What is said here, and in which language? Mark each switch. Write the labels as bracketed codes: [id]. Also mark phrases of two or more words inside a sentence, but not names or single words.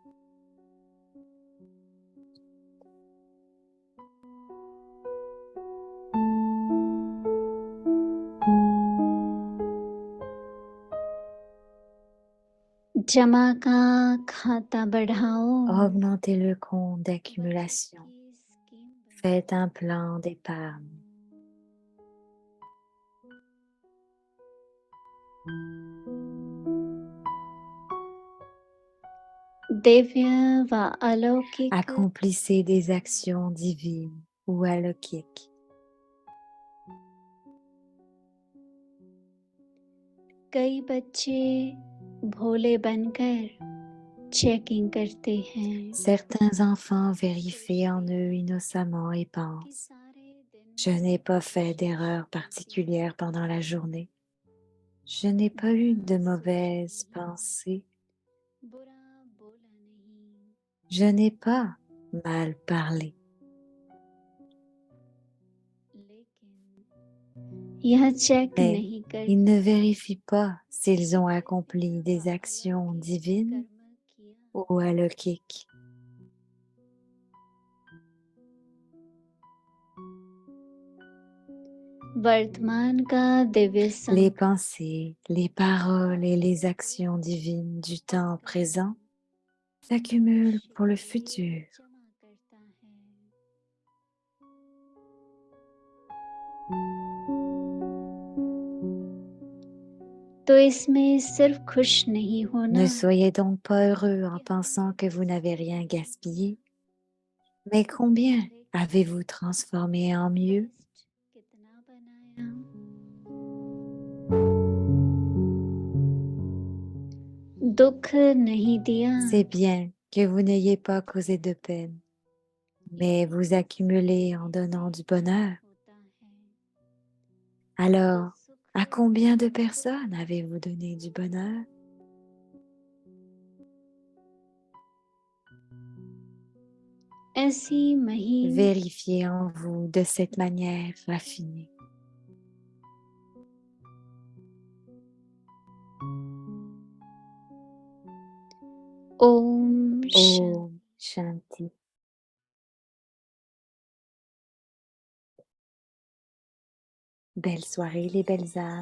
[hi] जमा का खाता बढ़ाओ [fr] Augmentez le compte [hi] बचत [fr] d'accumulation. [hi] की स्कीम बनाओ [fr] Faites un plan d'épargne. [hi] दिव्य व अलौकिक [fr] Accomplissez des actions divines ou alokhiques. [hi] कई बच्चे भोले बनकर चेकिंग करते हैं [fr] Certains enfants vérifient en eux innocemment et [hi] कि [fr] pensent, [hi] सारे दिन [fr] je n'ai pas fait d'erreur particulière pendant la journée. Je n'ai pas eu de mauvaises pensées. [hi] बुरा बोला नहीं [fr] Je n'ai pas mal parlé. [hi] लेकिन यह चेक [fr] Mais [hi] नहीं करते [fr] ils ne vérifient pas s'ils ont accompli [hi] व [fr] des actions [hi] अलौकिक [fr] divines [hi] कर्म किया [fr] ou alokhiques. [hi] वर्तमान का दिव्य [fr] Les [hi] संकल्प [fr] pensées, les paroles et les actions divines du temps présent s'accumulent pour le futur. [hi] जमा करता है तो इसमें सिर्फ खुश नहीं होना [fr] Ne soyez donc pas heureux en pensant que vous n'avez rien gaspillé, mais combien avez-vous transformé en mieux? [hi] कितना बनाया दुख नहीं दिया [fr] C'est bien que vous n'ayez pas causé de peine, mais vous accumulez en donnant du bonheur. [hi] होता है [fr] Alors, [hi] तो [fr] à [hi] सुख [fr] combien de personnes avez-vous donné du bonheur? [hi] ऐसी महीन [fr] Vérifiez en vous de cette manière raffinée. [hi] ओम शांति ओम शांति. [fr] Belle soirée les belles âmes.